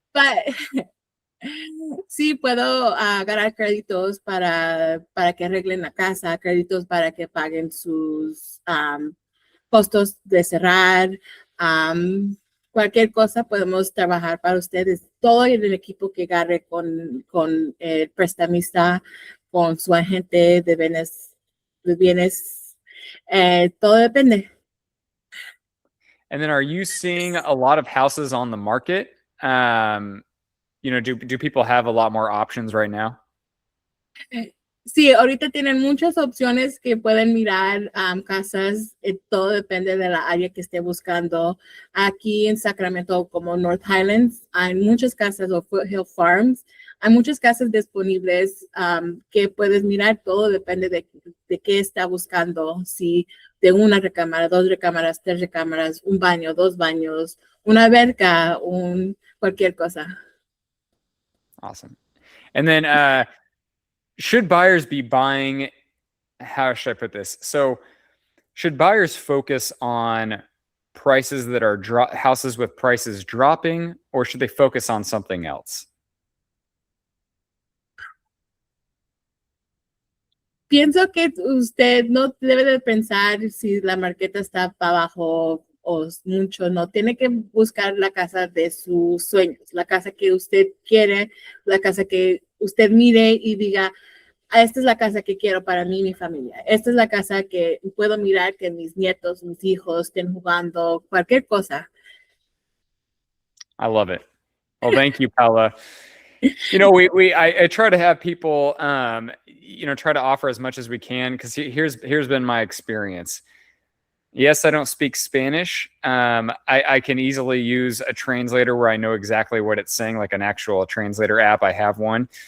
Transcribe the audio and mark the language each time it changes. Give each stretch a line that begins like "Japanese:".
Spanish: But sí puedo agarrar créditos para que arreglen la casa, créditos para que paguen sus costos de cerrar, cualquier cosa podemos trabajar para ustedes. Todo el equipo que agarre con el prestamista, con su agente de bienes, todo depende.
English: And then, are you seeing a lot of houses on the market? Do people have a lot more options right now?
Spanish: Sí, ahorita tienen muchas opciones que pueden mirar casas. Todo depende de la área que esté buscando. Aquí en Sacramento, como North Highlands, hay muchas casas, o Foothill Farms. Hay muchas casas disponibles que puedes mirar. Todo depende de qué está buscando. Si de una recámara, 2 recámaras, 3 recámaras, un baño, 2 baños, una alberca, cualquier cosa.
English: Awesome. And then should buyers be buying, how should I put this? So should buyers focus on prices that are houses with prices dropping, or should they focus on something else?
Spanish: Pienso que usted no debe de pensar si la marqueta está para abajo o mucho. No, tiene que buscar la casa de sus sueños, la casa que usted quiere, la casa que usted mire y diga, esta es la casa que quiero para mí y mi familia. Esta es la casa que puedo mirar que mis nietos, mis hijos estén jugando, cualquier cosa.
English: I love it. Well, thank you, Paola. I try to have people, try to offer as much as we can, because here's been my experience. Yes, I don't speak Spanish. I can easily use a translator where I know exactly what it's saying, like an actual translator app. I have one.